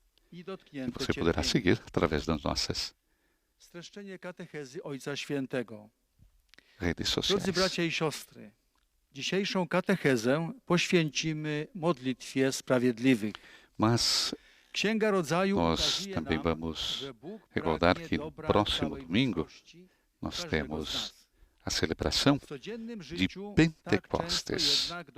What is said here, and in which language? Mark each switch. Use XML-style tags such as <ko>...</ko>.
<pt>E você poderá seguir através das nossas redes sociais.</pt> <pl>Drodzy bracia i siostry, dzisiejszą katechezę poświęcimy modlitwie sprawiedliwych.</pl> <pt>Mas nós também vamos recordar que no próximo domingo nós temos a celebração de Pentecostes.</pt>